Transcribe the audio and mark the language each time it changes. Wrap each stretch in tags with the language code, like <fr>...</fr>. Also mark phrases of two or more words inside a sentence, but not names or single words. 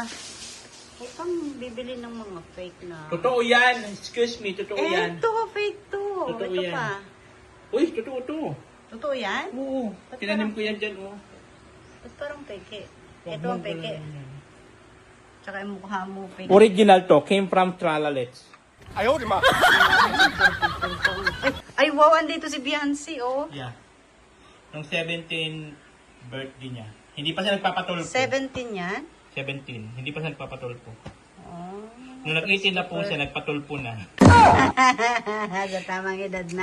<tl>Huwag kang bibili ng mga fake na. 8. Totoo yan. Excuse me, totoo yan. Ito, fake to. Totoo Ito yan. pa. Uy, totoo to. Totoo yan? Oo. Ba't Tinanim parang- ko yan dyan, oh. Ba't parang peke? Wag Ito mo ang peke. galawan. Tsaka yung mukha mo peke.</tl> <en>Original to. Came from Tralalets.</en> <zh>哎呦我的妈！</zh> <tl>Ay, wow, andito si Beyonce, oh. Yeah. Nung 17 birthday niya. Hindi pa siya nagpapatulpo. 17 yan? 17. Hindi pa siya nagpapatulpo. Oh. Nung nag-18 na po siya, nagpatulpo na. Sa tamang edad na.</tl>